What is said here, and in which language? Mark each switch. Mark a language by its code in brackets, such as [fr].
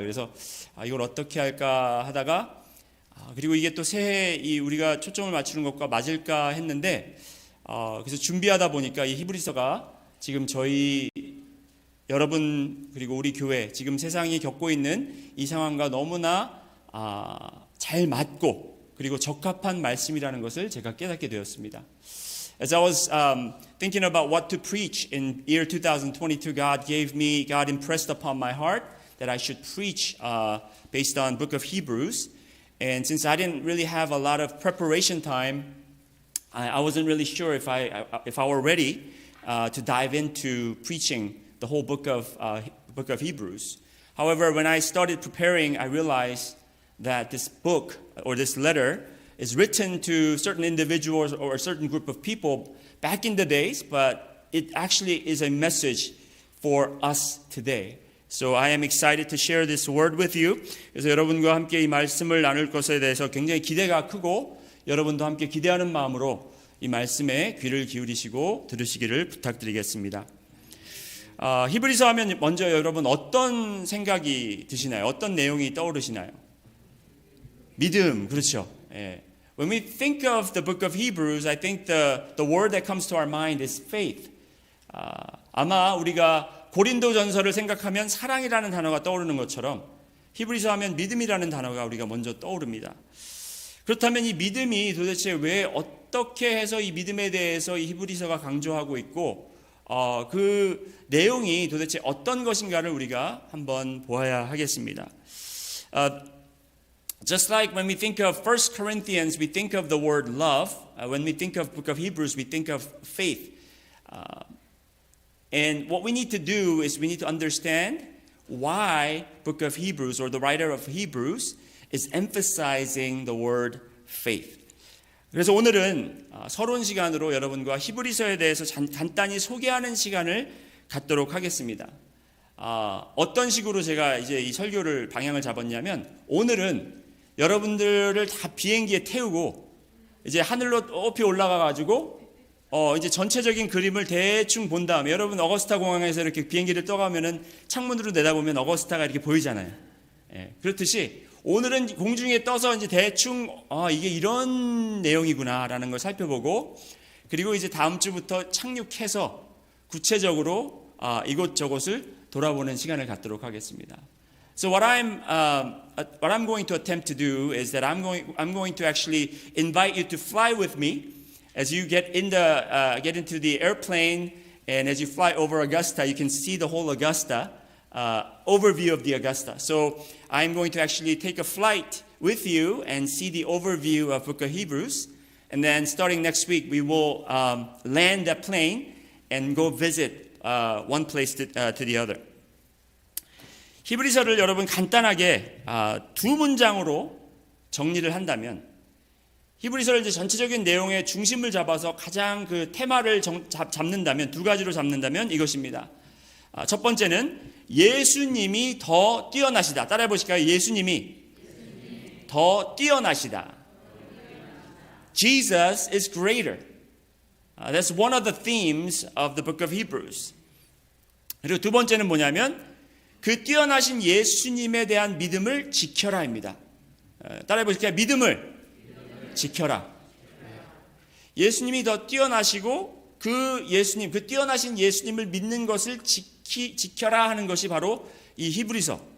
[ko] 그래서 이걸 어떻게 할까 하다가 그리고 이게 또 새해 우리가 초점을 맞추는 것과 맞을까 했는데 그래서 준비하다 보니까 이 히브리서가 지금 저희 여러분 그리고 우리 교회 지금 세상이 겪고 있는 이 상황과 너무나 잘 맞고 그리고 적합한 말씀이라는 것을 제가 깨닫게 되었습니다. [en] As I was thinking about what to preach in year 2022, God impressed upon my heart that I should preach based on book of Hebrews. And since I didn't really have a lot of preparation time, I wasn't really sure if I were ready to dive into preaching the whole book of Hebrews. However, when I started preparing, I realized that this book or this letter is written to certain individuals or a certain group of people back in the days, but it actually is a message for us today. So I am excited to share this word with you. [ko] 그래서 여러분과 함께 이 말씀을 나눌 것에 대해서 굉장히 기대가 크고 여러분도 함께 기대하는 마음으로 이 말씀에 귀를 기울이시고 들으시기를 부탁드리겠습니다. 히브리서 하면 먼저 여러분 어떤 생각이 드시나요? 어떤 내용이 떠오르시나요? 믿음, 그렇죠. 예. [en] When we think of the book of Hebrews, I think the word that comes to our mind is faith. [ko] 아마 우리가 고린도전서를 생각하면 사랑이라는 단어가 떠오르는 것처럼 히브리서 하면 믿음이라는 단어가 우리가 먼저 떠오릅니다. 그렇다면 이 믿음이 도대체 왜 어떻게 해서 이 믿음에 대해서 이 히브리서가 강조하고 있고 그 내용이 도대체 어떤 것인가를 우리가 한번 보아야 하겠습니다. [en] Just like when we think of 1 Corinthians, we think of the word love. When we think of book of Hebrews, we think of faith. And what we need to do is we need to understand why book of Hebrews or the writer of Hebrews is emphasizing the word faith. [ko] 그래서 오늘은 서론 시간으로 여러분과 히브리서에 대해서 간단히 소개하는 시간을 갖도록 하겠습니다. 어떤 식으로 제가 이제 이 설교를 방향을 잡았냐면 오늘은 여러분들을 다 비행기에 태우고 이제 하늘로 높이 올라가 가지고 이제 전체적인 그림을 대충 본 다음에 여러분 어거스타 공항에서 이렇게 비행기를 떠가면은 창문으로 내다보면 어거스타가 이렇게 보이잖아요. 예, 그렇듯이 오늘은 공중에 떠서 이제 대충 이게 이런 내용이구나라는 걸 살펴보고 그리고 이제 다음 주부터 착륙해서 구체적으로 이곳저곳을 돌아보는 시간을 갖도록 하겠습니다. [en] So what I'm going to attempt to do is that I'm going to actually invite you to fly with me as you get into the airplane and as you fly over Augusta, you can see the whole Augusta. Overview of the Augusta. So I'm going to actually take a flight with you and see the overview of Book of Hebrews. And then starting next week, we will land that plane and go visit one place to the other. [ko] 히브리서를 여러분 간단하게 두 문장으로 정리를 한다면, 히브리서를 이제 전체적인 내용의 중심을 잡아서 가장 그 테마를 잡는다면, 두 가지로 잡는다면 이것입니다. 첫 번째는 예수님이 더 뛰어나시다. 따라해 보실까요? 예수님이 더 뛰어나시다. [en] Jesus is greater. That's one of the themes of the book of Hebrews. [ko] 그리고 두 번째는 뭐냐면 그 뛰어나신 예수님에 대한 믿음을 지켜라입니다. 따라해 보실까요? 믿음을 지켜라. 예수님이 더 뛰어나시고 그 예수님, 그 뛰어나신 예수님을 믿는 것을 지켜라 하는 것이 바로 이 히브리서.